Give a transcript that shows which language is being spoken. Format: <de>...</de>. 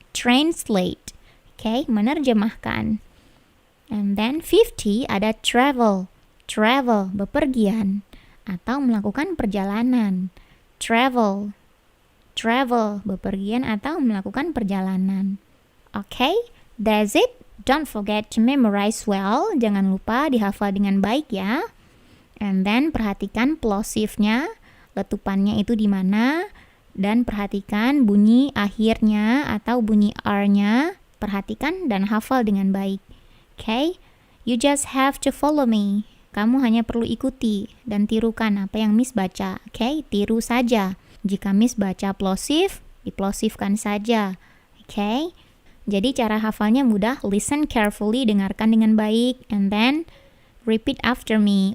<en>Translate.</en> <id>Oke, menerjemahkan.</id> <en>And then 50 ada travel.</en> <id>Travel, bepergian atau melakukan perjalanan. Travel. Travel, bepergian atau melakukan perjalanan.</id> <en>Okay, that's it. Don't forget to memorize well.</en> <id>Jangan lupa dihafal dengan baik ya.</id> <en>And then</en> <id>perhatikan plosive-nya, letupannya itu di mana, dan perhatikan bunyi akhirnya atau bunyi R-nya. Perhatikan dan hafal dengan baik.</id> <en>Okay, you just have to follow me.</en> <id>Kamu hanya perlu ikuti dan tirukan apa yang Miss baca.</id> <en>Okay, tiru saja.</en> <id>Jika Miss baca plosive, diplosifkan saja. Okay? Jadi cara hafalnya mudah.</id> <en>Listen carefully,</en> <id>dengarkan dengan baik.</id> <en>And then, repeat after me.</en>